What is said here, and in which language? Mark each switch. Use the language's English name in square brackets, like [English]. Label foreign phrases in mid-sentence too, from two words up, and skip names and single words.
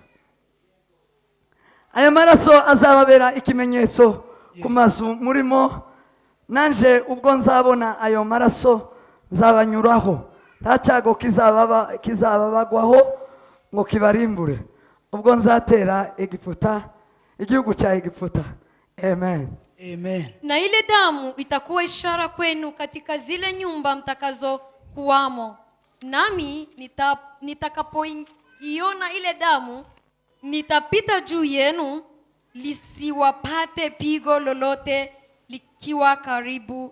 [Kinyarwanda] Aya maraso azababera ikimenyetso ku mazu murimo, nanje ubwo nzabona ayo maraso nzabanyuraho, nta cyago kizababagwaho ngo kibarimbure, ubwo nzatera Egiputa, igihugu cha Egiputa. Amen. Amen. [Swahili] Na ile damu itakuwa ishara kwenu katika zile nyumba mtakazo kuwamo. Nami nitakapoiona ile damu, nitapita juu yenu, lisiwapate pigo lolote likiwa karibu.